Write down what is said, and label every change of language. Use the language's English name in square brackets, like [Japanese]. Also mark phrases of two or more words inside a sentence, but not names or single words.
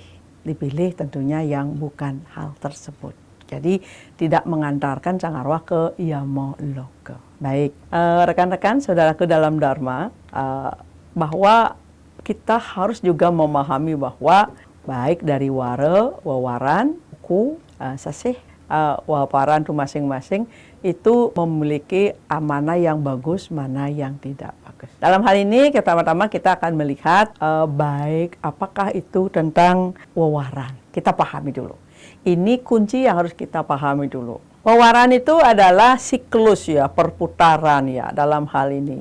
[Indonesian] Dipilih tentunya yang bukan hal tersebut. Jadi tidak mengantarkan Cangarwa ke yamo loka. Baik, rekan-rekan saudaraku dalam Dharma, bahwa kita harus juga memahami bahwa baik dari wara, wawaran, wuku, sasih, waparan itu masing-masing itu memiliki mana yang bagus, mana yang tidak bagus. Dalam hal ini pertama-tama kita akan melihat baik apakah itu tentang wawaran. Kita pahami dulu. Ini kunci yang harus kita pahami dulu. Wawaran itu adalah siklus ya, perputaran ya dalam hal ini.